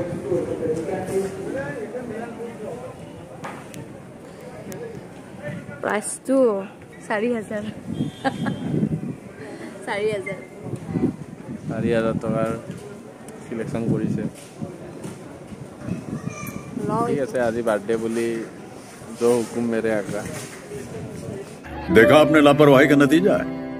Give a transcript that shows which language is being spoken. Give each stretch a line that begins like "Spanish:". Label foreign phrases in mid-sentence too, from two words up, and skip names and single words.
Assamese: প্ৰাইচটো 4000 টকাৰ সিলেকশ্যন কৰিছে ঠিক আছে আজি বাৰ্থডে বুলি
Hindi: जो हुकुम मेरे आका देखा आपने लापरवाही का नतीजा है